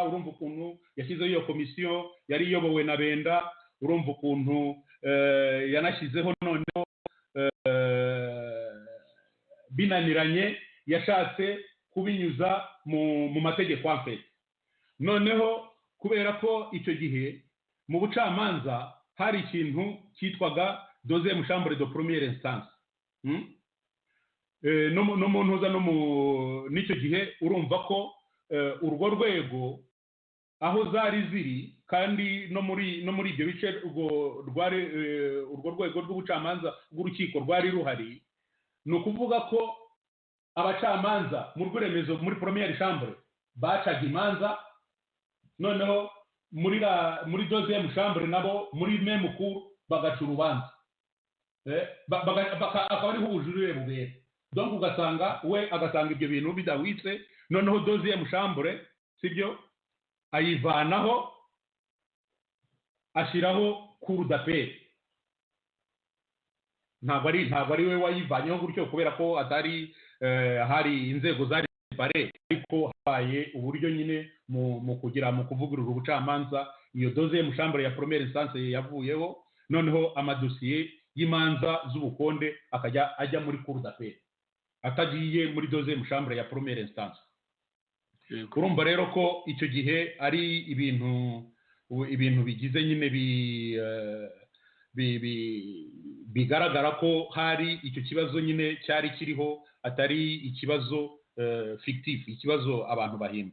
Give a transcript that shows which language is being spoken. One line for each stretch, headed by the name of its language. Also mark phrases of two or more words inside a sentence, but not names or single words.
Kinyarwanda: Urumva ukuntu yashyizeho iyo komisiyo yari iyobowe na Benda, urumva ukuntu yanashyizeho noneho binaniranye yashatse kubinyuza mu mategeko amfete. Noneho kubera ko icyo gihe mu bucamanza hari ikintu cyitwaga
French: deuxième chambre de première instance,
Kinyarwanda: n'umuntu uza n'icyo gihe urumva ko urwo rwego aho zari ziri kandi no muri ibyo bice urwo rwego rw'ubucamanza bw'urukiko rwari ruhari. Ni ukuvuga ko abacamanza mu rw'remezo muri
French: première chambre
Kinyarwanda: bacaga imanza, noneho muri
French: deuxième chambre
Kinyarwanda: nabo muri
French: même cour
Kinyarwanda: bagaca urubanza, akaba ariho ubujurire bubera. Donc ugasanga we agasanga ibyo bintu bidawitse, noneho
French: deuxième chambre
Kinyarwanda: sibyo ayivanaho ashyiraho
French: cour d'appel.
Kinyarwanda: Ntabwo ari we wayivanyeho gutyo kubera ko atari hari inzego zari pare, ariko habaye uburyo nyine mu kuvugurura ubucamanza. Iyo
French: deuxième chambre
Kinyarwanda: ya
French: première instance
Kinyarwanda: yavuyeho, noneho amadosiye y'imanza z'ubukonde akajya ajya muri
French: cour d'appel
Kinyarwanda: atagiye muri
French: deuxième chambre
Kinyarwanda: ya
French: première instance.
Kinyarwanda: Urumva rero ko icyo gihe ari ibintu bigize nyine bigaragara ko hari icyo kibazo nyine cyari kiriho, atari ikibazo fictif, ikibazo abantu bahimba.